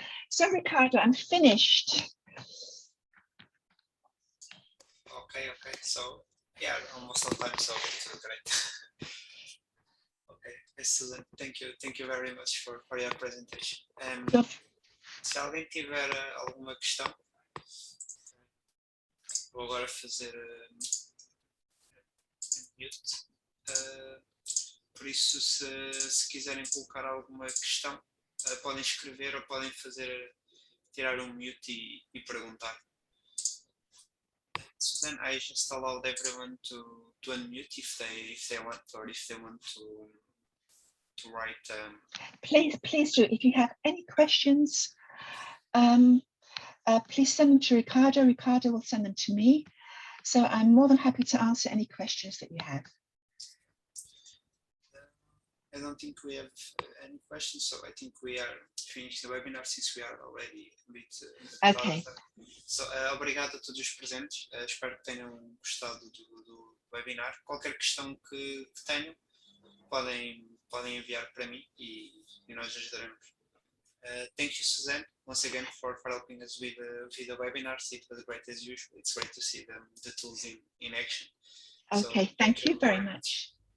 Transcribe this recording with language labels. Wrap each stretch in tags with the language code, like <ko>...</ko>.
<en>So Ricardo, I'm finished. Okay. So yeah, almost on time, so it's great. Okay, excellent. Thank you very much for your presentation.</en> <pt>Se alguém tiver alguma questão, vou agora fazer mute. Por isso, se quiserem colocar alguma questão, podem escrever ou podem tirar um mute e perguntar.</pt> <en>Susan, I just allowed everyone to unmute if they want, or if they want to write. Please do. If you have any questions, please send them to Ricardo. Ricardo will send them to me. So I'm more than happy to answer any questions that you have. I don't think we have any questions, so I think we are finished the webinar since we are already a bit okay.</en> <pt>So, obrigado a todos os presentes, espero que tenham gostado do webinar. Qualquer questão que tenham, podem enviar para mim e nós ajudaremos.</pt> <en>Thank you, Suzanne, once again for helping us with the webinars. It was great as usual. It's great to see the tools in action. Okay, so, thank you very much.</en>